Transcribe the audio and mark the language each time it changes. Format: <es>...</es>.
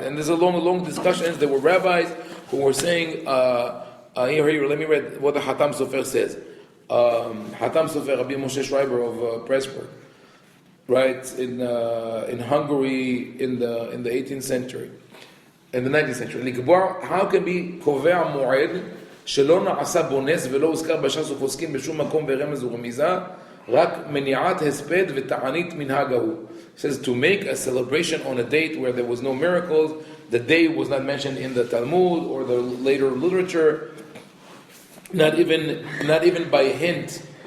<en>And there's a long discussions. There were rabbis who were saying, here, let me read what the Hatam Sofer says. Hatam Sofer, Rabbi Moshe Schreiber of Pressburg, right, in Hungary in the 18th century, in the 19th century. How can be</en> <he>קובע מועד שלא נעשה בו נס ולא הוזכר בש"ס ופוסקים בשום מקום ברמז ורמיזה, רק מניעת הספד ותענית מנהג ההוא.</he> <en>It says to make a celebration on a date where there was no miracles, the day was not mentioned in the Talmud or the later literature, not even by hint.</en>